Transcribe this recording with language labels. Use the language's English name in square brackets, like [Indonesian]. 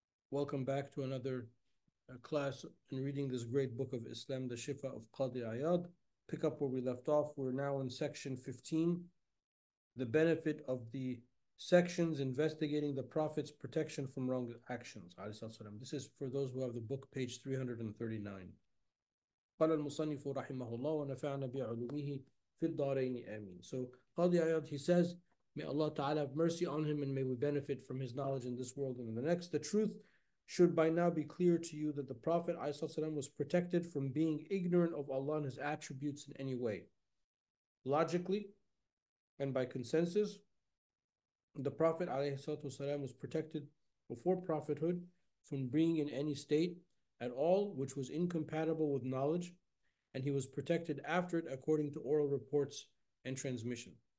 [English] Welcome back to another class in reading this great book of Islam, the Shifa of Qadi Iyad. Pick up where we left off. We're now in section 15, the benefit of the sections investigating the Prophet's protection from wrong actions. This is for those who have the book, page 339. [Arabic] قال المصنف رحمه الله ونفعنا بعلومه في الدارين آمين. [English] So Qadi Iyad, he says, may Allah Ta'ala have mercy on him and may we benefit from his knowledge in this world and in the next. The truth should by now be clear to you that the Prophet ﷺ was protected from being ignorant of Allah and his attributes in any way. Logically and by consensus, the Prophet ﷺ was protected before prophethood from being in any state at all which was incompatible with knowledge, and he was protected after it according to oral reports and transmission.